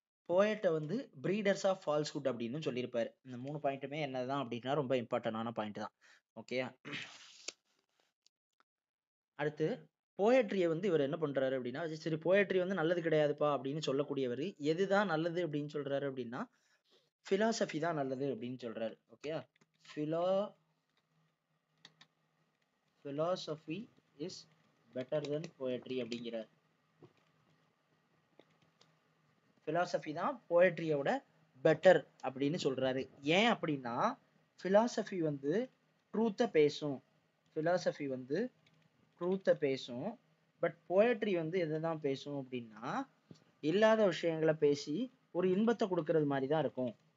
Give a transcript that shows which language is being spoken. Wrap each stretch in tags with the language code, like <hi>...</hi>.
<ta>போயட்டை வந்து breeders of falsehood அப்படின்னு சொல்லியிருப்பாரு. இந்த 3 பாயிண்ட்டுமே என்னதான் அப்படின்னா ரொம்ப இம்பார்ட்டன்டான பாயிண்ட் தான். ஓகேயா. அடுத்து போயட்ரியை வந்து இவர் என்ன பண்றாரு அப்படின்னா சரி போயட்ரி வந்து நல்லது கிடையாதுப்பா அப்படின்னு சொல்லக்கூடியவர் எதுதான் நல்லது அப்படின்னு சொல்றாரு அப்படின்னா philosophy தான் நல்லது அப்படின்னு சொல்றாரு. Okay.</ta> <en>philosophy is better than poetry</en> <ta>அப்படிங்கிறார். philosophy தான் போயட்ரியோட பெட்டர் அப்படின்னு சொல்றாரு. ஏன் அப்படின்னா philosophy வந்து ட்ரூத்தை பேசும். philosophy வந்து ட்ரூத்தை பேசும். பட் போயட்ரி வந்து எதைதான் பேசும் அப்படின்னா இல்லாத விஷயங்களை பேசி ஒரு இன்பத்தை கொடுக்கறது மாதிரி தான் இருக்கும்.</ta>